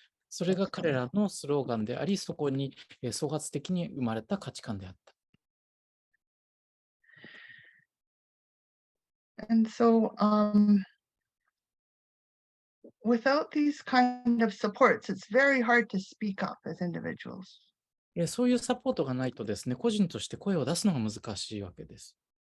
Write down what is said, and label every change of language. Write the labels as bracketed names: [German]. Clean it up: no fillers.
[Japanese] それが彼らのスローガンであり、そこに創発的に生まれた価値観であった。 [English] And so, without these kind of supports, it's very hard to speak up as individuals. [Japanese] そういうサポートがないとですね、個人として声を出すのが難しいわけです。